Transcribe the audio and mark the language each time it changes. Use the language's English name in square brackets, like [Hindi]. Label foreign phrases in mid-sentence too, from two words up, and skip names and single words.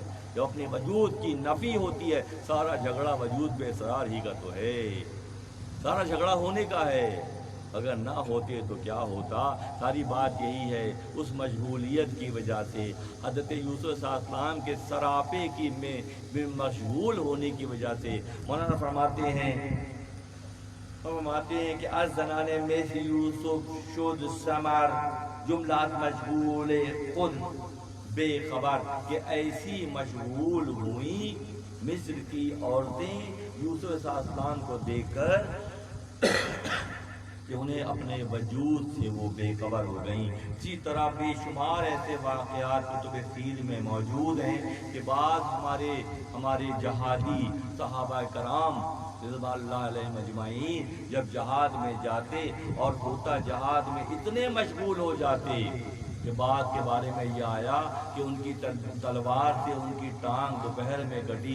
[Urdu] جو اپنے وجود کی نفی ہوتی ہے، سارا جھگڑا وجود بے قرار ہی کا تو ہے، سارا جھگڑا ہونے کا ہے. اگر نہ ہوتے تو کیا ہوتا؟ ساری بات یہی ہے. اس مشغولیت کی وجہ سے حضرت یوسف [Arabic] علیہ السلام [Urdu] کے سراپے کی میں مشغول ہونے کی وجہ سے مولانا فرماتے ہیں کہ [Persian] از زنان مثل یوسف شد ثمر جملات مشغول خود بے خبر. [Urdu] کہ ایسی مشغول ہوئی مصر کی عورتیں یوسف [Arabic] علیہ السلام [Urdu] کو دیکھ کر کہ انہیں اپنے وجود سے وہ بے خبر ہو گئیں. اسی طرح بے شمار ایسے واقعات کتب سیر میں موجود ہیں کہ بعض ہمارے جہادی صحابہ کرام [Arabic] رضوان اللہ علیہ مجمعین [Urdu] جب جہاد میں جاتے اور ہوتا جہاد میں اتنے مشغول ہو جاتے کہ بعد کے بارے میں یہ آیا کہ ان کی تلوار سے ان کی ٹانگ دوپہر میں کٹی.